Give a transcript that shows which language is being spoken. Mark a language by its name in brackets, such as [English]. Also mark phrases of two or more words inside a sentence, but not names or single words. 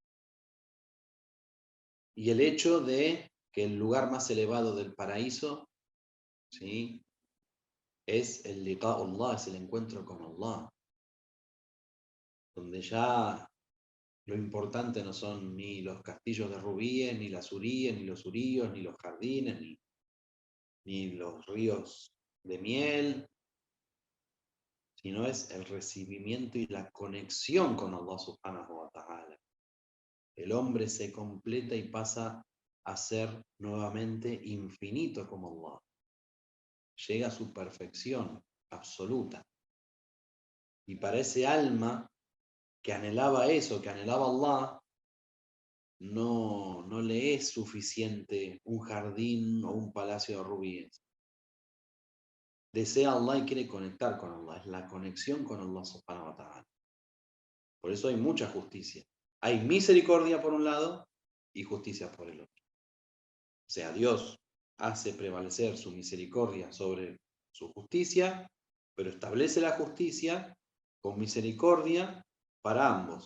[Spanish] Y el hecho de que el lugar más elevado del paraíso, ¿sí?, es el liqa'ullah, es el encuentro con Allah, donde ya lo importante no son ni los castillos de rubíes, ni las uríes, ni los uríos, ni los jardines, ni los ríos de miel, sino es el recibimiento y la conexión con Allah [Arabic] سبحانه وتعالى. [Spanish] El hombre se completa y pasa a ser nuevamente infinito como Allah. Llega a su perfección absoluta. Y para ese alma que anhelaba eso, que anhelaba Allah, no le es suficiente un jardín o un palacio de rubíes. Desea Allah y quiere conectar con Allah. Es la conexión con Allah [Arabic] سبحانه وتعالى. [Spanish] Por eso hay mucha justicia. Hay misericordia por un lado y justicia por el otro. O sea, Dios hace prevalecer su misericordia sobre su justicia, pero establece la justicia con misericordia para ambos.